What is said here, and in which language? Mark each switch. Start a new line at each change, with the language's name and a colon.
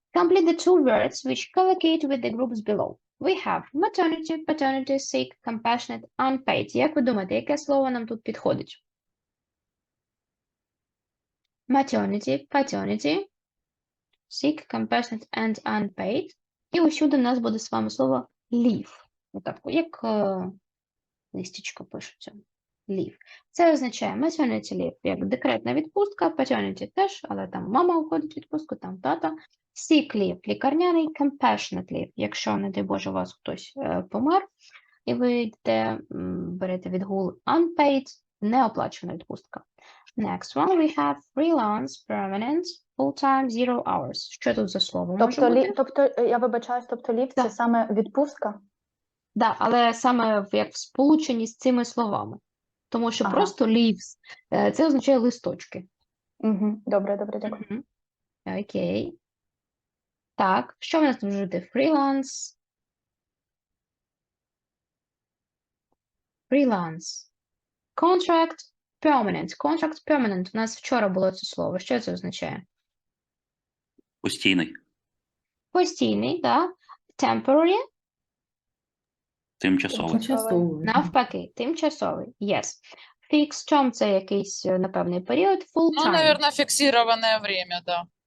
English: Complete the two words which collocate with the groups below. We have maternity, paternity, sick, compassionate, unpaid.
Ukrainian: Як ви думаєте, яке слово нам тут підходить?
English: Maternity, paternity, sick, compassionate and unpaid.
Ukrainian: І усюди в нас буде з вами слово leave. Отак, як листічко пишеться.
English: Leave.
Ukrainian: Це означає maternity leave, як декретна відпустка, paternity теж, але там мама уходить в відпустку, там тата. Sick leave, лікарняний, compassionate leave, якщо, не дай Боже, у вас хтось помер, і ви йдете, берете відгул unpaid, неоплачена відпустка.
English: Next one we have freelance, permanent, full-time, 0 hours.
Ukrainian: Що тут за слово може бути? Тобто, я вибачаюсь, тобто leave це саме відпустка? Да, але саме як в сполученні з цими словами. Тому що просто leaves, це означає листочки. Добре, дякую. Окей. Так, що в нас тут жити? Freelance.
English: Freelance. Contract, permanent. Contract, permanent.
Ukrainian: У нас вчора було це слово. Що це означає? Постійний. Постійний, так. Temporary. Тимчасовий. Навпаки, тимчасовий. Yes. Fixed term – це якийсь напевний період.
English: Full time.
Russian: Ну, наверное, фиксированное время, да.